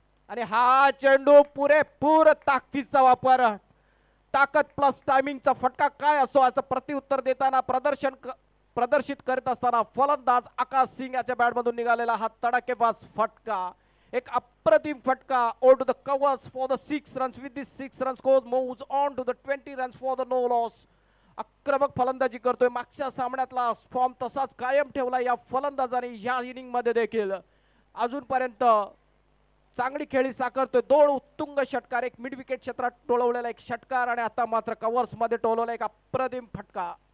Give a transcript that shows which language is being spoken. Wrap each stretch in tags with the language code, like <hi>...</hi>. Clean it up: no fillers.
<mr>आणि हा चेंडू पुरेपूर ताकदीचा वापर, ताकद प्लस टायमिंगचा फटका काय असतो याचं प्रत्युत्तर देताना प्रदर्शित करत असताना फलंदाज आकाश सिंग याच्या बॅटमधून निघालेला हा तडाखेबाज फटका. एक अप्रतिम फटका.</mr> <en>Over to the covers for the 6 runs. With this 6 runs score moves on to the 20 runs for the no loss.</en> <mr>आक्रमक फलंदाजी करतोय. मागच्या सामन्यातला फॉर्म तसाच कायम ठेवला या फलंदाजाने ह्या इनिंग मध्ये देखील. अजूनपर्यंत चांगली खेळी साकारतोय. 2 उत्तुंग षटकार, एक मिड विकेट क्षेत्रात टोलवलेला एक षटकार आणि आता मात्र कव्हर्स मध्ये टोलवला एक अप्रतिम फटका.</mr>